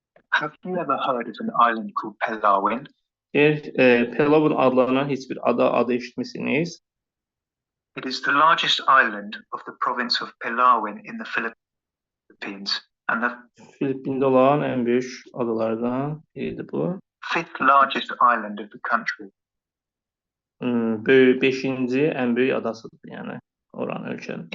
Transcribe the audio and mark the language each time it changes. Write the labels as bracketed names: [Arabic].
[English] Have you ever heard of an island called Palawan? [Azerbaijani] Palawan adlanan heç bir adı eşitmisiniz? [English] It is the largest island of the province of Palawan in the Philippines and the [Azerbaijani] Filippində olan ən böyük adalardan biridir bu. [English] fifth largest island of the country. [Azerbaijani] Beşinci ən böyük adasıdır, yəni oranın ölkənin.